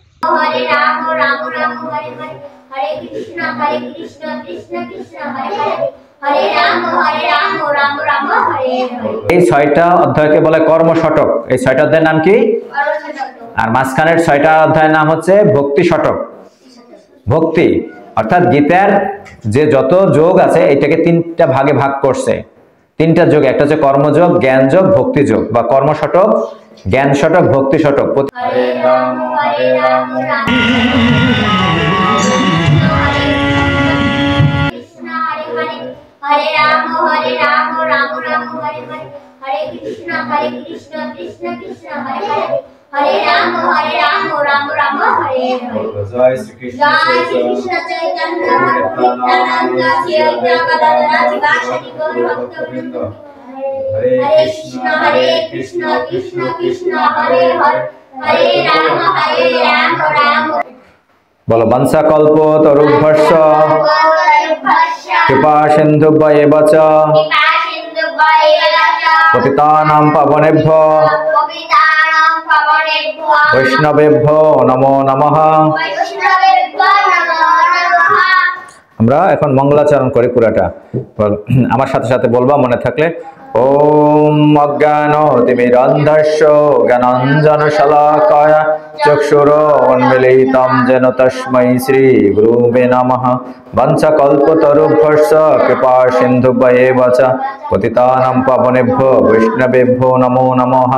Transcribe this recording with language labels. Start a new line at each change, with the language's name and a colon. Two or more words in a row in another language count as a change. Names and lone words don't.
Sanskrit: हरे राम राम राम हरे हरे हरे कृष्ण कृष्ण कृष्ण हरे हरे हरे राम राम राम हरे हरे।
Bangla: এই ছয়টা অধ্যায়কে বলে কর্ম শতক। এই ছয়টা অধ্যায়ের নাম কি? আর মাঝখানের ছয়টা অধ্যায়ের নাম হচ্ছে ভক্তি শতক। ভক্তি অর্থাৎ গীতার যে যত যোগ আছে এটাকে তিনটা ভাগে ভাগ করছে। তিনটা যোগ, একটা হচ্ছে কর্মযোগ, জ্ঞান যোগ, ভক্তি যোগ বা কর্ম শতক, জ্ঞান শতক, ভক্তি শতক।
Sanskrit: हरे राम राम कृष्ण हरे हरे हरे राम राम राम हरे हरे हरे कृष्ण कृष्ण कृष्ण हरे हरे हरे राम राम राम हरे हरे।
Hindi: जय श्री कृष्ण
Sanskrit: चैतन्य प्रभु नित्यानंद श्री अद्वैत शिवासादि गौर भक्तवृंद। हरे कृष्ण कृष्ण कृष्ण हरे हरे हरे राम राम। बोलो वंशा कल्प तरुभ्यश्च कृपा सिन्धुभ्येव च पतितानां पावनेभ्यो वैष्णवेभ्यो नमो नमः।
Bangla: আমরা এখন মঙ্গলাচরণ করি পুরাটা, আমার সাথে সাথে বলবা মনে থাকলে।
Sanskrit: ओम अज्ञानतिमिरन्धस्य ज्ञानाञ्जनशलाकया चक्षुरोन्मीलितं येन तस्मै श्रीगुरुवे नमः। वंशकल्पतरुभ्यश्च कृपा सिन्धुभ्येव च पतितानां पावनेभ्यो वैष्णवेभ्यो नमो नमः।